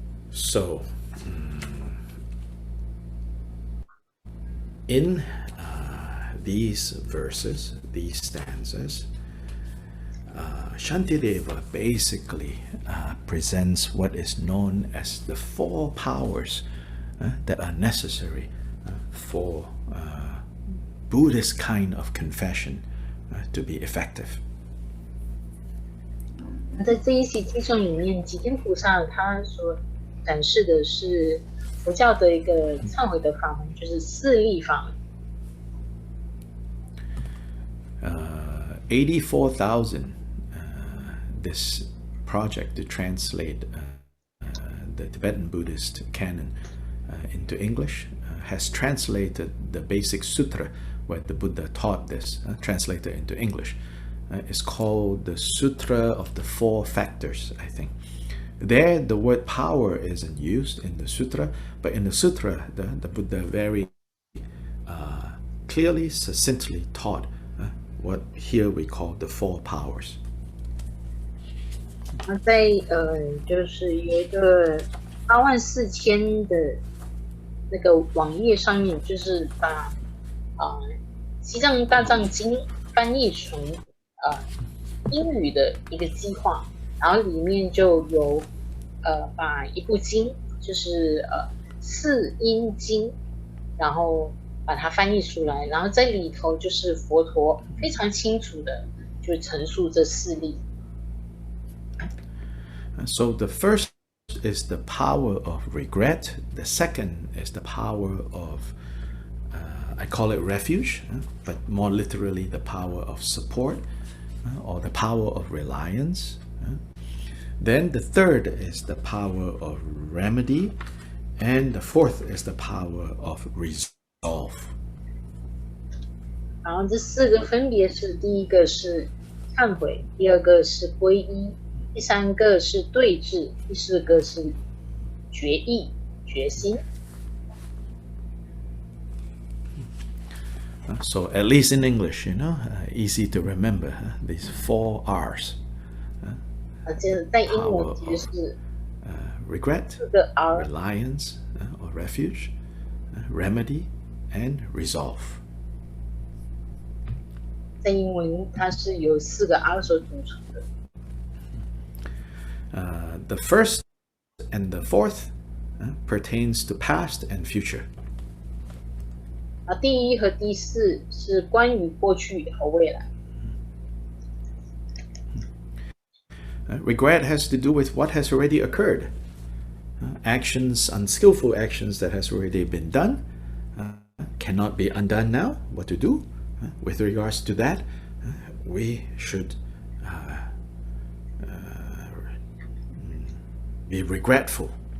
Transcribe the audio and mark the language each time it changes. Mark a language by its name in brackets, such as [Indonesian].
[English] So, in these verses, these stanzas, Shantideva basically presents what is known as the four powers that are necessary for Buddhist kind of confession to be effective. [Chinese] 在这一席偈颂里面，吉天菩萨他所展示的是佛教的一个忏悔的法门，就是四力法门。 [English] 84,000. This project to translate the Tibetan Buddhist canon into English has translated the basic sutra where the Buddha taught this, translated into English. It's called the Sutra of the Four Factors, I think. There, the word power isn't used in the sutra, but in the sutra, the Buddha very clearly, succinctly taught what here we call the four powers. [Chinese] 在就是有一个84000的那个网页上面，就是把西藏大藏经翻译成英语的一个计划，然后里面就有把一部经，就是四音经，然后把它翻译出来，然后在里头就是佛陀非常清楚的就陈述这四力。 [English] So the first is the power of regret. The second is the power of, I call it refuge, but more literally the power of support, or the power of reliance. Then the third is the power of remedy, and the fourth is the power of resolve. [Chinese] 然后这4个分别是：第一个是忏悔，第二个是皈依，第三个是对治，第四个是决意、决心。 [English] So at least in English, easy to remember, these 4 R's. [Chinese] 这在英文其实是 [English] regret, [Chinese] 4个 R， [English] reliance, or refuge, remedy, and resolve. [Chinese] 在英文它是由4个 R 所组成的。 [English] The first and the fourth pertains to past and future. [Chinese] 第一和第4是关于过去和未来。 [English] Regret has to do with what has already occurred. Actions, unskillful actions that has already been done, cannot be undone now. What to do? With regards to that, we should be regretful.